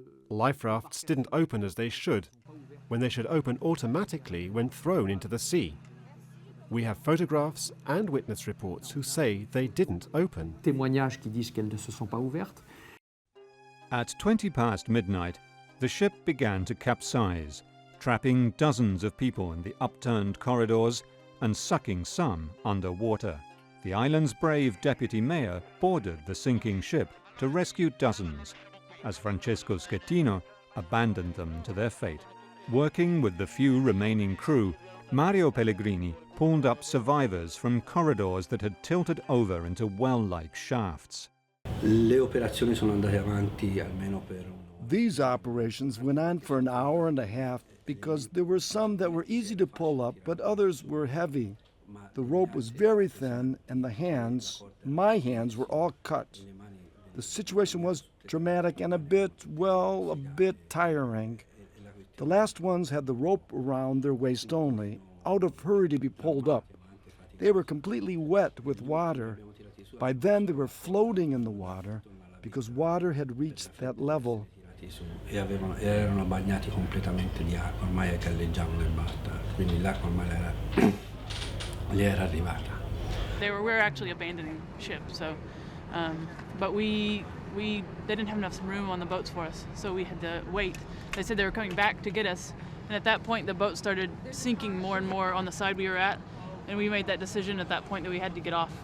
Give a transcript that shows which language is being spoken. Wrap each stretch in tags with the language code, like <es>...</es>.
<en>Life rafts didn't open as they should, when they should open automatically when thrown into the sea. We have photographs and witness reports who say they didn't open.</en> <fr>Témoignages qui disent qu'elles ne se sont pas ouvertes.</fr> <en>At 20 past midnight, the ship began to capsize, trapping dozens of people in the upturned corridors and sucking some underwater. The island's brave deputy mayor boarded the sinking ship to rescue dozens, as Francesco Schettino abandoned them to their fate. Working with the few remaining crew, Mario Pellegrini pulled up survivors from corridors that had tilted over into well-like shafts.</en> <it>Le operazioni sono andate avanti almeno per</it> <en>These operations went on for an hour and a half because there were some that were easy to pull up, but others were heavy. The rope was very thin, and the hands, my hands, were all cut. The situation was dramatic and a bit tiring. The last ones had the rope around their waist only, out of hurry to be pulled up. They were completely wet with water. By then they were floating in the water because water had reached that level.</en> <it>erano bagnati completamente di acqua, ormai galleggiavano nel batta, quindi l'acqua ormai gli era arrivata.</it> <en>We were actually abandoning ship, so, but they didn't have enough room on the boats for us, so we had to wait. They said they were coming back to get us, and at that point the boat started sinking more and more on the side we were at, and we made that decision at that point that we had to get off.</en>